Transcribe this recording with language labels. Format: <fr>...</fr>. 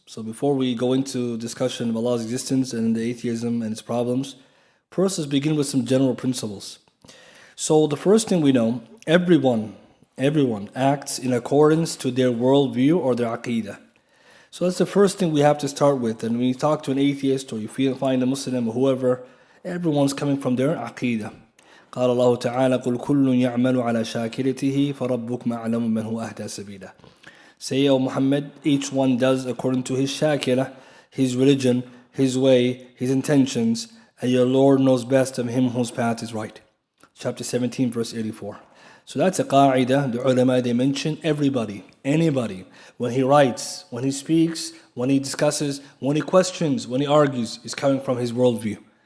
<en>So before we go into discussion of Allah's existence and the atheism and its problems, first let's begin with some general principles. So the first thing we know, everyone acts in accordance to their worldview or their aqidah. So that's the first thing we have to start with. And when you talk to an atheist or you find a Muslim or whoever, everyone's coming from their aqidah.</en> <ar>قال الله تعالى قل كل يعمل على شاكلته فربكم أعلم من هو أهدى سبيلا.</ar> <en>Say, O Muhammad, each one does according to his shakila, his religion, his way, his intentions, and your Lord knows best of him whose path is right. Chapter 17, verse 84. So that's a qa'idah. The ulama, they mention everybody, anybody, when he writes, when he speaks, when he discusses, when he questions, when he argues, is coming from his worldview.</en>